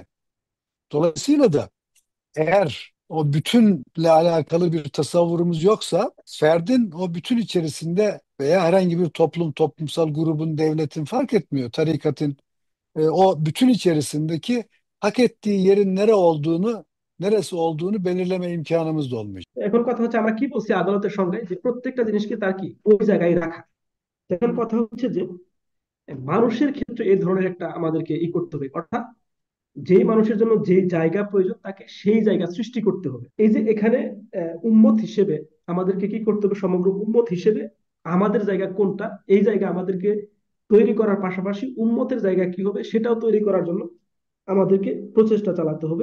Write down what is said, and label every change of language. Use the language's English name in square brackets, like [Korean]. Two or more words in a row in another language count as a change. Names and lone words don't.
[Turkish] Dolayısıyla da eğer o bütünle alakalı bir tasavvurumuz yoksa ferdin o bütün içerisinde veya herhangi bir toplumsal grubun, devletin fark etmiyor. Tarikatın o bütün içerisindeki hak ettiği yerin neresi olduğunu belirleme imkanımız da olmayacak. [Bangla] এখন কথা হচ্ছে আমরা কি বলছি আদালতের সংজ্ঞায় যে প্রত্যেকটা জিনিসকে তার কি ওই জায়গায় রাখা। এখন কথা হচ্ছে যে মানুষের ক্ষেত্রে এই ধরনের একটা আমাদেরকে করতে হবে, অর্থাৎ যেই মানুষের জন্য যে জায়গা প্রয়োজন তাকে সেই জায়গা সৃষ্টি করতে হবে। এই যে এখানে উম্মত হিসেবে আমাদেরকে কি করতে হবে, সমগ্র উম্মত হিসেবে আমাদের জায়গা কোনটা, এই জায়গা আমাদেরকে তৈরি করার পাশাপাশি উম্মতের জায়গা কি হবে সেটাও তৈরি করার জন্য আমাদেরকে প্রচেষ্টা চালাতে হবে।